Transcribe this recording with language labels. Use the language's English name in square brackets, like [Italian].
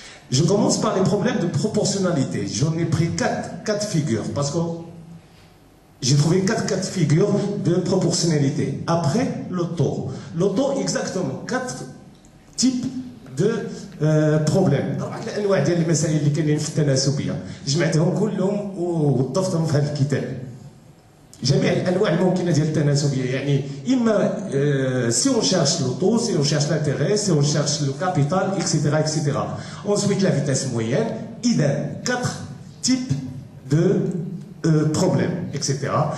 [French] Je commence par les problèmes de proportionnalité. J'en ai pris 4 figures, parce que j'ai trouvé 4 figures de proportionnalité. Après, le taux. Le taux, exactement, 4 types de problèmes. [Arabic] الأنواع ديال المسائل اللي كاينين في التناسبية جمعتهم كلهم وضفتهم في هذا الكتاب. جميع الانواع الممكنه ديال التناسبيه، يعني اما [French] si on cherche le taux, si on cherche l'intérêt, si on cherche le capital, etc. Ensuite la vitesse moyenne, idem, 4 types de problèmes, etc.